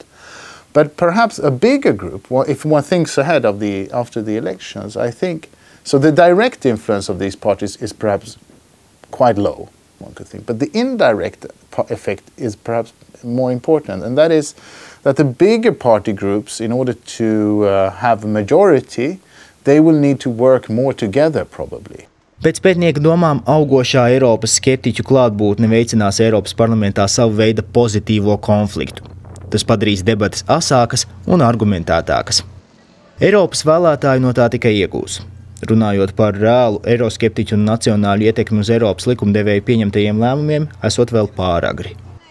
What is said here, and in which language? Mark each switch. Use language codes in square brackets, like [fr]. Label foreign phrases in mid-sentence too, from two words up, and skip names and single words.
[en] But perhaps a bigger group, if one thinks ahead of after the elections, I think, so the direct influence of these parties is perhaps quite low, one could think. But the indirect effect is perhaps more important, and that is that the bigger party groups, in order to have a majority, they will need to work more together, probably. [lv] Pēc pētnieka domām, augošā Eiropas skeptiķu klātbūtne veicinās Eiropas parlamentā savu veidu pozitīvo konfliktu. Tas padarīs debates asākas un argumentētākas. Eiropas vēlētāji no tā tikai iegūs. Runājot par reālu eiroskeptiķu un nacionāļu ietekmi uz Eiropas likumdevēju pieņemtajiem lēmumiem, esot vēl pāragri.